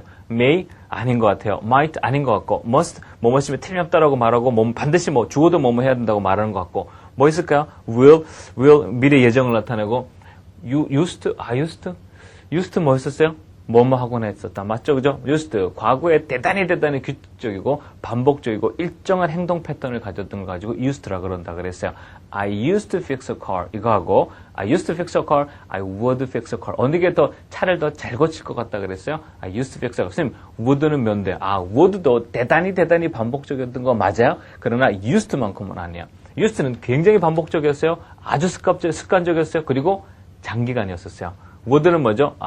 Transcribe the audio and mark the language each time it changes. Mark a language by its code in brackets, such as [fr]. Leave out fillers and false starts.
[ko] may 아닌 것 같아요. might 아닌 것 같고 must 뭐뭐 있으면 틀림없다라고 말하고 반드시 뭐 주어도 뭐뭐 해야 된다고 말하는 것 같고 뭐 있을까요? will 미래 예정을 나타내고 used 뭐 했었어요? 뭐뭐 하곤 했었다. 맞죠? 그죠? used 과거에 대단히 규칙적이고 반복적이고 일정한 행동 패턴을 가졌던 걸 가지고 used라 그런다 그랬어요. [en] I used to fix a car [ko] 이거 하고 [en] I used to fix a car, I would fix a car. [ko] 어느 게 더 차를 더 잘 고칠 것 같다 그랬어요? [en] I used to fix a car. [ko] 선생님, would는 면대. would도 대단히 반복적이었던 거 맞아요? 그러나 used만큼은 아니에요. used는 굉장히 반복적이었어요. 아주 습관적이었어요. 그리고 장기간이었었어요. would는 뭐죠?